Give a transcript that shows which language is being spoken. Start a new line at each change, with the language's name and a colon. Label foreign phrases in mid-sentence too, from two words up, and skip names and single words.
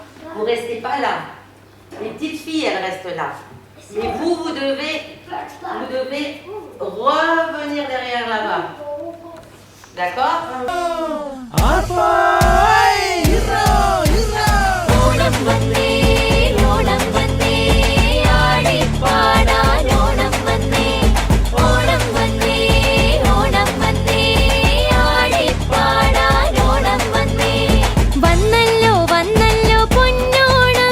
French: Vous restez pas là. Les petites filles, elles restent là. Et vous devez revenir derrière là-bas. D'accord?
Malayalam: ഓണം വന്നേ ഓണം വന്നേ ആടിപ്പാടാൻ ഓണം വന്നേ ഓണം വന്നേ ഓണം വന്നേ ആടിപ്പാടാൻ ഓണം വന്നേ വന്നല്ലോ വന്നല്ലോ പൊന്നോണം